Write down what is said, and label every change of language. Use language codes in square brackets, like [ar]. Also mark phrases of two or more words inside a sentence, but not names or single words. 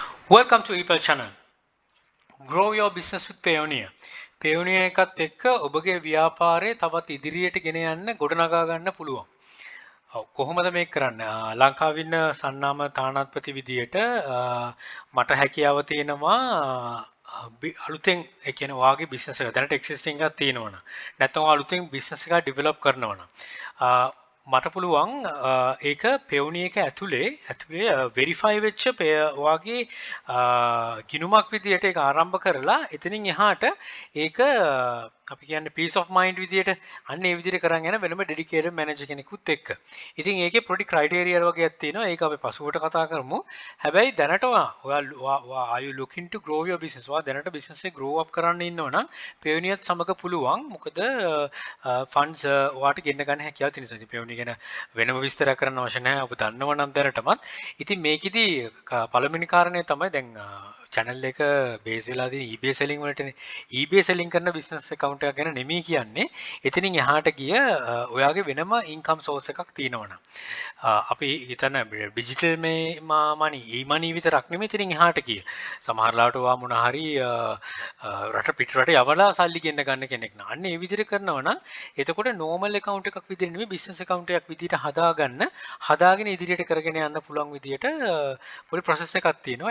[en] Welcome to Apple channel. Grow your business with Payoneer. [si] Payoneer එකත් එක්ක ඔබගේ ව්‍යාපාරය තවත් ඉදිරියට ගෙන යන්න ගොඩනගා ගන්න පුළුවන්. කොහොමද මේක කරන්නේ? ලංකාවේ ඉන්න සන්නාම තානාපති විදියට මට හැකියාව තියෙනවා අලුතෙන් ඒ කියන්නේ ඔයාගේ බිස්නස් එක දැනට එක්සිස්ටිං එකක් තියෙනවනම් නැත්නම් අලුතෙන් බිස්නස් එකක් ඩෙවලොප් කරනවනම් මට පුළුවන් ඒක Payoneer එක ඇතුලේ වෙරිෆයි වෙච්ච ඔයාගේ ගිණුමක් විදියට ඒක ආරම්භ කරලා එතනින් එහාට ඒක අපි කියන්නේ [en] peace of mind [si] විදියට අන්න ඒ විදියට කරන් යන වෙනම [en] dedicated manager [si] කෙනෙකුත් එක්ක. ඉතින් ඒකේ පොඩි criteria වගේක් තියෙනවා. ඒක අපි පසුවට කතා කරමු. හැබැයි දැනට ඔයා [en] are you looking to grow your business? [si] ඔයා දැනට business එක [en] grow up [si] කරන්න ඉන්නවනම් Payoneer සමග පුළුවන්. මොකද funds ඔයාට ගෙන්න ගන්න හැකියාව තියෙන නිසා. Payoneer ගැන වෙනම විස්තර කරන්න අවශ්‍ය නැහැ. ඔබ දන්නවනම් දැනටමත්. ඉතින් මේකෙදි පළවෙනි කාරණේ තමයි දැන් channel එක base වෙලා තියෙන eBay selling වලටනේ. eBay selling කරන [en] business account [si] එකක් ගැන නෙමෙයි කියන්නේ. එතනින් එහාට ගිය ඔයාගේ වෙනම income source එකක් තියෙනවනම්. අපි හිතන [en] digital money, e-money [si] විතරක් නෙමෙයි එතනින් එහාට ගිය. සමහරලාට ඔයා මොන හරි රට පිට රට යවලා සල්ලි ගෙන්න ගන්න කෙනෙක් නා. අන්න ඒ විදිහට කරනවා නම් එතකොට [en] normal account [si] එකක් විදිහට නෙමෙයි [en] business account [si] එකක් විදිහට හදාගෙන ඉදිරියට කරගෙන යන්න පුළුවන් විදිහට පොඩි process එකක් තියෙනවා.